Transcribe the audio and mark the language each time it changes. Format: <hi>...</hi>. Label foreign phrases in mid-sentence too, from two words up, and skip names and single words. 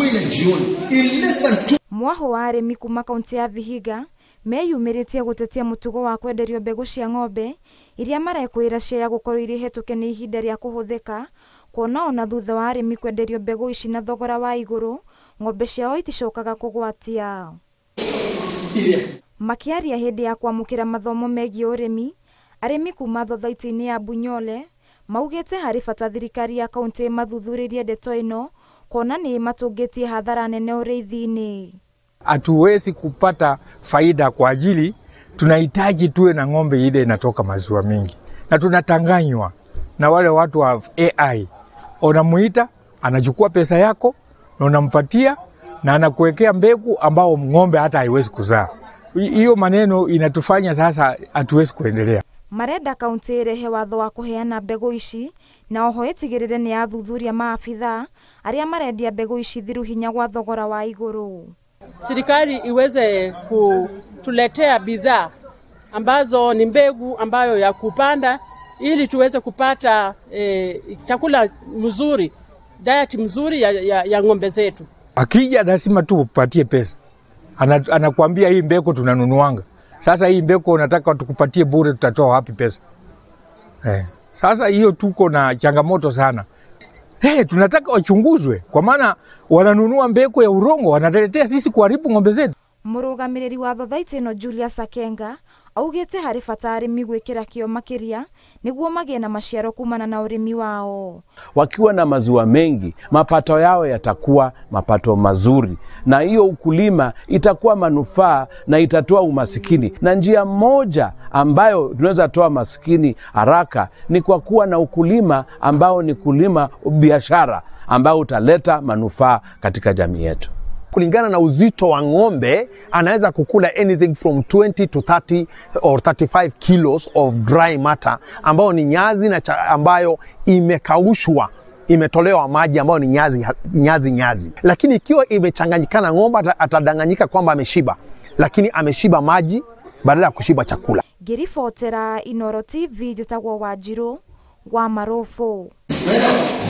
<sw>na jioni.</sw> <en>In less than 2</en> <ki>Mwaho wa arimi kuma kaunti ya Vihiga meyumiritie gutetia mutugo wa kwenderio mbegu cia ng'ombe iria marekwira cia gukorwo iri hetuke ni ihinda ria kuhuthika kuona ona thutha wa arimi kwenderio mbegu ici na thogora wa iguru ng'ombe ciao iticokaga kugwatia. Makiaria hindi ya kwamukira mathomo megie urimi arimi kuma thothaiti-ini ya Bunyole maugite hari bata thirikari ya kaunti mathuthuririe ndeto ino kuona ni matungitie hadhara nene ureithi-ini.</ki> <sw>Hatuwezi kupata faida kwa ajili tunahitaji tuwe na ng'ombe ile inatoka maziwa mingi, na tunatanganywa na wale watu wa AI. Unamuita, anachukua pesa yako na unampatia na anakuwekea mbegu ambao ng'ombe hata haiwezi kuzaa. Hiyo maneno inatufanya sasa hatuwezi kuendelea.</sw> <ki>Marenda kaunti irehe watho wa kuheana mbegu ici na oho itigirire ni athuthuria maafitha aria marendia mbegu ici thiru hinya gwa thogora wa iguru.</ki> <sw>Serikali iweze kutuletea bidhaa ambazo ni mbegu ambayo ya kupanda ili tuweze kupata chakula mzuri, diet mzuri ya ng'ombe zetu. Akija lazima tu upatie pesa. Anakuambia hii mbegu tunanunuanga. Sasa hii mbegu unataka tukupatie bure, tutatoa wapi pesa? Sasa hiyo tuko na changamoto sana. Tunataka wachunguzwe kwa maana wananunua mbegu ya urongo, wanaletea sisi kuharibu ng'ombe zetu.</sw> <ki>Murugamiriri wa thothaiti ino Julius Akenga augite hari bata arimi gwikira kio makiria niguo magie na maciaro kumana na urimi wao.</ki> <sw>Wakiwa na maziwa mengi, mapato yao yatakuwa mapato mazuri, na hiyo ukulima itakuwa manufaa na itatoa umasikini. Na njia moja ambayo tunaweza toa masikini haraka ni kwa kuwa na ukulima ambao ni kulima biashara ambao utaleta manufaa katika jamii yetu. Kulingana na uzito wa ng'ombe anaweza kukula</sw> <en>anything from 20 to 30 or 35 kilos of dry matter</en> <sw>ambao ni nyazi na ambayo imekaushwa, imetolewa maji ambayo ni nyazi. Lakini ikiwa imechanganyikana, ng'ombe atadanganyika kwamba ameshiba, lakini ameshiba maji badala ya kushiba chakula.</sw> <ki>Girifotera Inoro TV jitagwo Wanjiru wa Marofo.</ki>